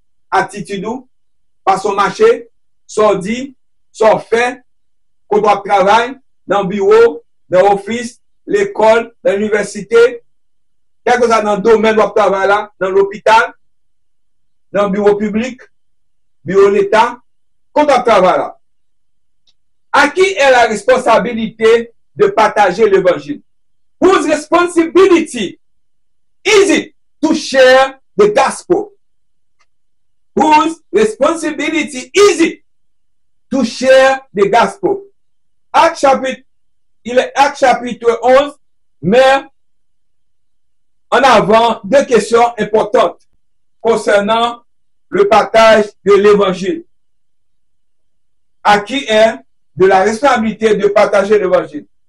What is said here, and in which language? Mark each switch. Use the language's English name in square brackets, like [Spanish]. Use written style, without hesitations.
[French] Attitude, par son marché, son dit, son fait, qu'on doit travailler dans le bureau, dans l'office, l'école, dans l'université, quelque chose dans le domaine de travail là, dans l'hôpital, dans le bureau public, bureau de l'État, qu'on doit travailler là. À qui est la responsabilité de partager l'évangile? [English] Whose responsibility is it to share the gospel? Whose responsibility is it to share the gospel? [French] Acte chapitre 11 met en avant deux questions importantes concernant le partage de l'évangile. À qui est de la responsabilité de partager l'évangile?